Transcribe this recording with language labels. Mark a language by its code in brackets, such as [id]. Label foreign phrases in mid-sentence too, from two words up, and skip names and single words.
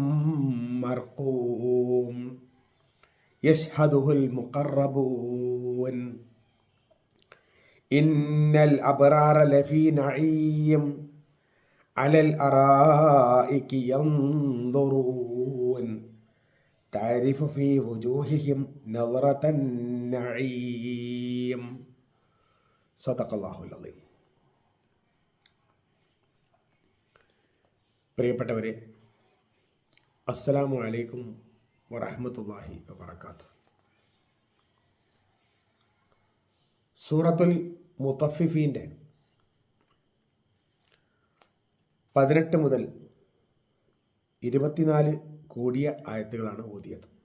[ar] مرقوم يشهده المقربون إن الأبرار لفي نعيم على الأرائك ينظرون تعرف في وجوههم نظرة النعيم. صدق الله العظيم. [ml] പ്രിയപ്പെട്ടവരെ, [ar] السلام عليكم ورحمة الله وبركاته. [ml] സൂറത്തുൽ മുത്തഫിഫീൻ്റെ 18 മുതൽ 24 കൂടിയ ആയത്തുകളാണ് ഓതിയത്.